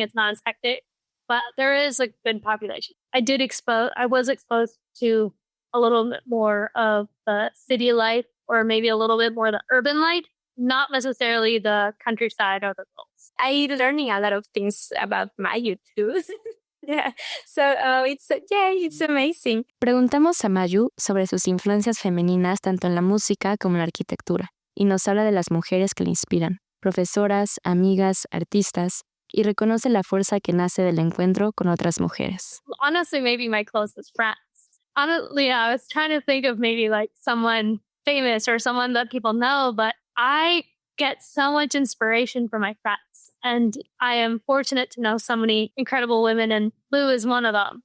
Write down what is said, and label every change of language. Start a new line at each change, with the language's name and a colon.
English: It's not as hectic, but there is a good population. I was exposed to a little bit more of the city life, or maybe a little bit more of the urban life, not necessarily the countryside or the hills. I learning a lot of things about Mayu too. Yeah, so it's amazing.
Spanish: Preguntamos a Mayu sobre sus influencias femeninas tanto en la música como en la arquitectura, y nos habla de las mujeres que le inspiran, profesoras, amigas, artistas, y reconoce la fuerza que nace del encuentro con otras mujeres.
English: Honestly, maybe my closest friends. Honestly, I was trying to think of maybe like someone famous or someone that people know, but I get so much inspiration from my friends. And I am fortunate to know so many incredible women, and Lou is one of them.